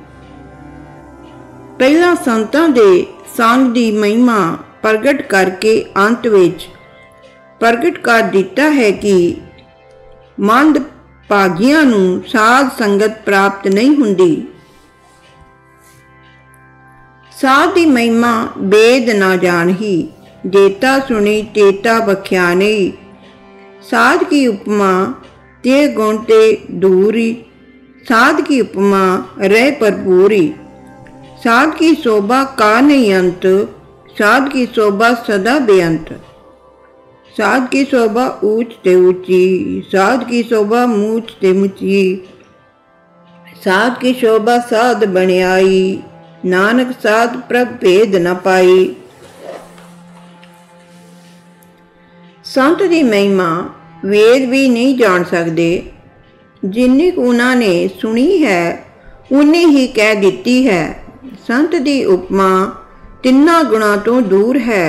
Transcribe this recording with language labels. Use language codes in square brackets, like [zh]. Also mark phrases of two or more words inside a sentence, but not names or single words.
[pa] ਪਹਿਲਾ ਸੰਤਾਂ ਦੇ ਸੰਗ ਦੀ ਮਹਿਮਾ ਪ੍ਰਗਟ ਕਰਕੇ ਅੰਤ ਵਿਚ ਪ੍ਰਗਟ ਕਰ ਦਿੱਤਾ ਹੈ ਕਿ ਮੰਦ ਭਾਗੀਆਂ ਨੂੰ ਸਾਧ ਸੰਗਤ ਪ੍ਰਾਪਤ ਨਹੀਂ ਹੁੰਦੀ। ਸਾਧ ਦੀ ਮਹਿਮਾ ਵੇਦ ਨਾ ਜਾਨਹੀ, ਜੇਤਾ ਸੁਨੀ ਤੇਤਾ ਬਖਿਆ ਨਹੀਂ। ਸਾਧ ਕੀ ਉਪਮਾ ਤੇ ਗੁਣ ਤੇ ਦੂਰੀ, ਸਾਧ ਕੀ ਉਪਮਾ ਰਹ ਭਰਪੂਰੀ। ਸਾਧ ਕੀ ਸ਼ੋਭਾ ਕਾ ਨਹੀਂ ਅੰਤ, ਸਾਧ ਕੀ ਸ਼ੋਭਾ ਸਦਾ ਬੇਅੰਤ। ਸਾਧ ਕੀ ਸ਼ੋਭਾ ਊਚ ਤੇ ਊਚੀ, ਸਾਧ ਕੀ ਸ਼ੋਭਾ ਮੂਚ ਤੇ ਮੁਚੀ। ਸਾਧ ਕੀ ਸ਼ੋਭਾ ਸਾਧ ਬਨਿਆਈ, ਨਾਨਕ ਸਾਧ ਪ੍ਰਭ ਭੇਦ ਨ ਪਾਈ। ਸੰਤ ਦੀ ਮਹਿਮਾ ਵੇਦ ਭੀ ਨਹੀਂ ਜਾਨ ਸਕਤੇ। [hi] जिन्नी को उन्होंने सुनी है उन्नी ही कह दी है। [pa] ਸੰਤ ਦੀ ਉਪਮਾ ਤਿੰਨਾ ਗੁਣਾ ਤੋ ਦੂਰ ਹੈ।